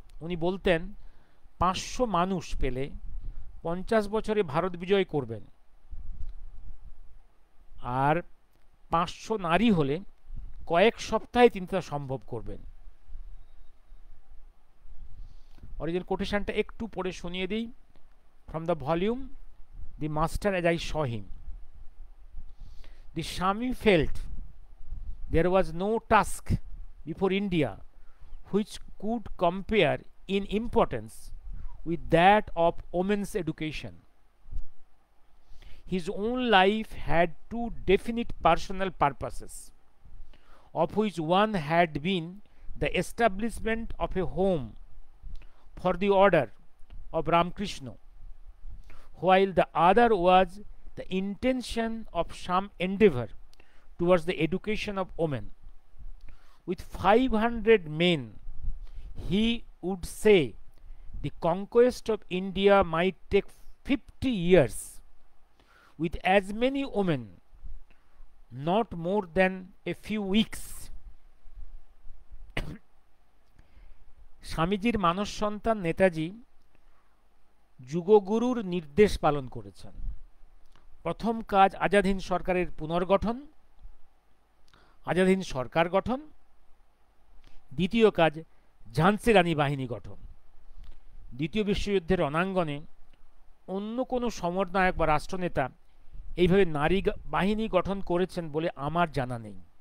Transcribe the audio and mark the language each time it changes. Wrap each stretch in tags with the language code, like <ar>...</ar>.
<bn>উনি বলতেন 500 মানুষ পেলে 50 বছরে ভারত বিজয় করবেন, আর 500 নারী হলে কয়েক সপ্তাহে তিনি তা সম্ভব করবেন। অরিজিনাল কোটেশনটা একটু পড়ে শুনিয়ে দিই</bn> <en>From the volume the master as I saw him. The Swami felt there was no task before India which could compare in importance with that of women's education. His own life had two definite personal purposes, of which one had been the establishment of a home for the order of Ramakrishna, while the other was the intention of some endeavor towards the education of women. With 500 men, he would say the conquest of India might take 50 years. With as many women, not more than a few weeks.</en> <bn>স্বামীজির মানস সন্তান নেতাজি যুগগুরুর নির্দেশ পালন করেছেন। প্রথম কাজ আজাদ হিন্দ সরকারের পুনর্গঠন, আজাদ হিন্দ সরকার গঠন। দ্বিতীয় কাজ ঝান্সি রানী বাহিনী গঠন। দ্বিতীয় বিশ্বযুদ্ধের রণাঙ্গনে অন্য কোনো সমরনায়ক বা রাষ্ট্রনেতা এইভাবে নারী বাহিনী গঠন করেছেন বলে আমার জানা নেই।</bn>